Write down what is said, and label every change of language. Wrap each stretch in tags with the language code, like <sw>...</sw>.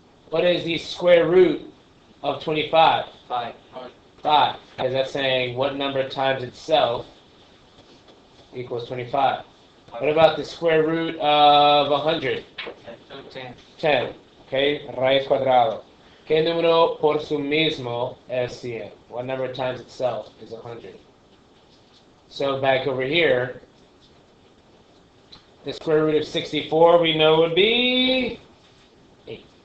<en>What is the square root of 25? 5. 5. Because that's saying what number times itself equals 25. What about the square root of 100? 10. 10. Okay,</en> <es>raíz cuadrado. ¿Qué número por su mismo es 100?</es> <en>What number times itself is 100? So back over here, the square root of 64 we know would be 8.</en>